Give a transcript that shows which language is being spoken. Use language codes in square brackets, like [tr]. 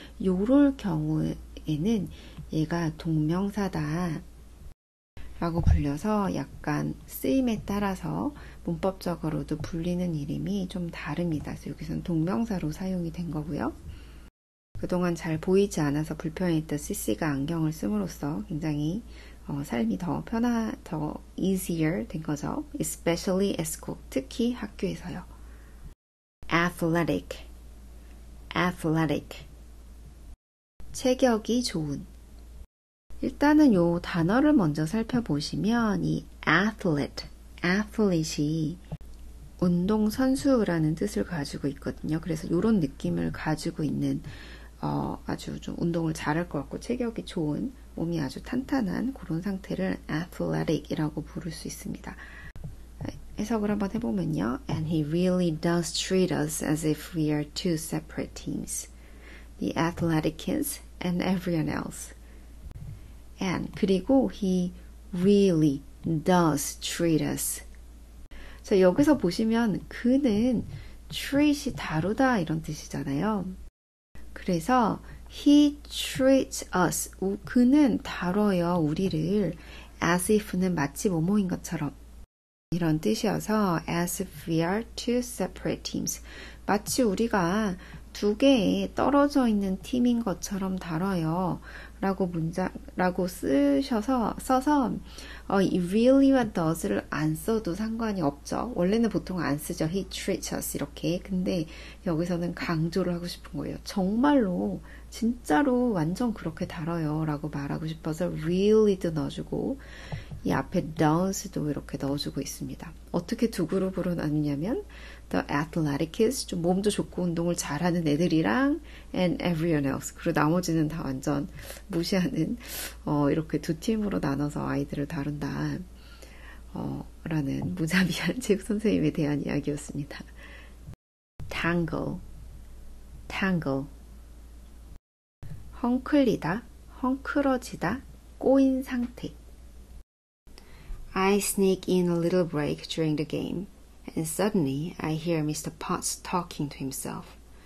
[ko] 요럴 경우에는 얘가 동명사다 라고 불려서 약간 쓰임에 따라서 문법적으로도 불리는 이름이 좀 다릅니다. 그래서 여기서는 동명사로 사용이 된 거고요. 그동안 잘 보이지 않아서 불편했던 CC가 안경을 씀으로써 굉장히 삶이 더 더 easier 된 거죠. [en] Especially at school, [ko] 특히 학교에서요. Athletic, athletic, 체격이 좋은. 일단은 요 단어를 먼저 살펴보시면 이 athlete이 운동선수라는 뜻을 가지고 있거든요. 그래서 이런 느낌을 가지고 있는 아주 좀 운동을 잘할 것 같고 체격이 좋은 몸이 아주 탄탄한 그런 상태를 athletic이라고 부를 수 있습니다. 해석을 한번 해보면요. [en] And he really does treat us as if we are two separate teams. The athletic kids and everyone else. And [ko] 그리고 [en] he really does treat us. [ko] 자, 여기서 보시면 그는 treat이 다루다 이런 뜻이잖아요. [en] 그래서 he treats us. [ko] 그는 다뤄요. 우리를 [en] as if는 마치 뭐뭐인 것처럼 이런 뜻이어서 as if we are two separate teams. [ko] 마치 우리가 두 개의 떨어져 있는 팀인 것처럼 다뤄요. 라고 써서 이 really와 does를 안 써도 상관이 없죠. 원래는 보통 안 쓰죠. [en] He treats us [ko] 이렇게. 근데 여기서는 강조를 하고 싶은 거예요. 정말로 진짜로 완전 그렇게 다뤄요 라고 말하고 싶어서 really도 넣어주고 이 앞에 does도 이렇게 넣어주고 있습니다. 어떻게 두 그룹으로 나누냐면 [en] the athletic kids, [ko] 좀 몸도 좋고 운동을 잘하는 애들이랑 [en] and everyone else, [ko] 그리고 나머지는 다 완전 무시하는 이렇게 두 팀으로 나눠서 아이들을 다룬다 라는 무자비한 체육 선생님에 대한 이야기였습니다. tangle, 헝클리다, 헝클어지다, 꼬인 상태. [en] I sneak in a little break during the game, and suddenly I hear Mr. Potts talking to himself.